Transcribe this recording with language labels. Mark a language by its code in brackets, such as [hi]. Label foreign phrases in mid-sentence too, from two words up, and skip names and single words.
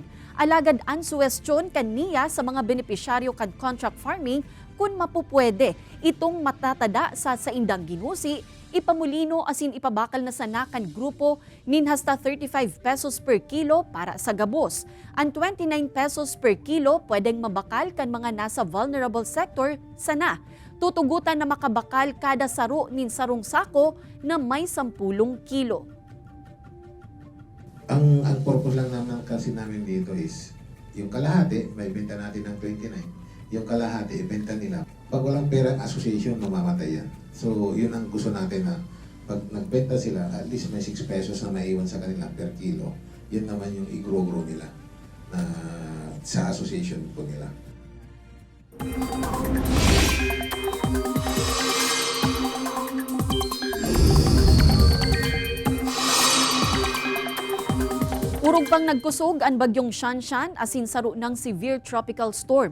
[bik] Alagad ang suwestyon kaniya sa mga benepisyaryo kan [en] contract farming [bik] kung mapupwede itong matatada sa indang ginusi, ipamulino asin ipabakal na sana kan grupo nin hasta 35 [en] pesos per kilo [bik] para sa gabos. Ang 29 [en] pesos per kilo [bik] pwedeng mabakal kan mga nasa [en] vulnerable sector [bik] sana. Tutugutan na makabakal kada saro nin sarong sako na may 10 kilo. [tl] Ang purpose lang naman kasi namin dito is, yung kalahati, may benta natin ng 29. Yung kalahati, ibenta nila. Pag walang pera ang association, mamamatay yan. So, yun ang gusto natin na pag nagbenta sila, [en] at least [tl] may 6 pesos na maiwan sa kanila per kilo. Yun naman yung i-grow nila na sa association po nila. [bik] Urog pang nagkusog ang bagyong Shanshan asin saro ng [en] severe tropical storm.